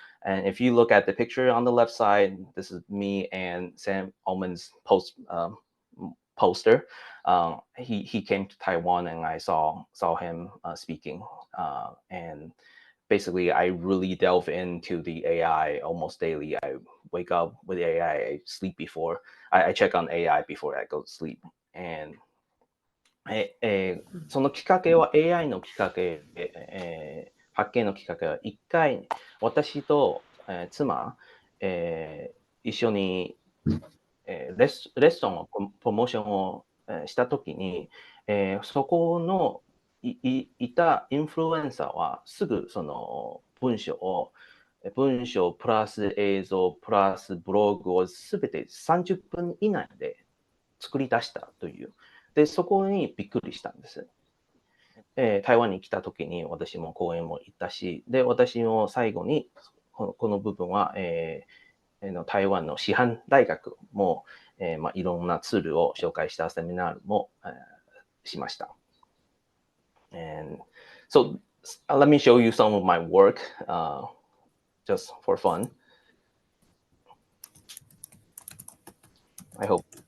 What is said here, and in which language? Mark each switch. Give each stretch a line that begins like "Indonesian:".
English: And if you look at the picture on the left side, this is me and Sam Altman's poster. He came to Taiwan, and I saw him speaking. And basically, I really delve into the AI almost daily. I wake up with AI. I sleep before. I check on AI before I go to sleep.
Japanese: And そのきっかけは AI のきっかけ、発見のきっかけは1回私と、妻、一緒に、レストランのプロモーションを、したときに、そこのいたインフルエンサーはすぐその文章プラス映像プラスブログをすべて30分以内で作り出したという。で、そこにびっくりしたんです。台湾に来た時に私も講演も行ったし、で、私も最後にこの部分は、台湾の師範大学も、いろんなツールを紹介したセミナーも、しました。
English: And so let me show you some of my work, just for fun. I hope.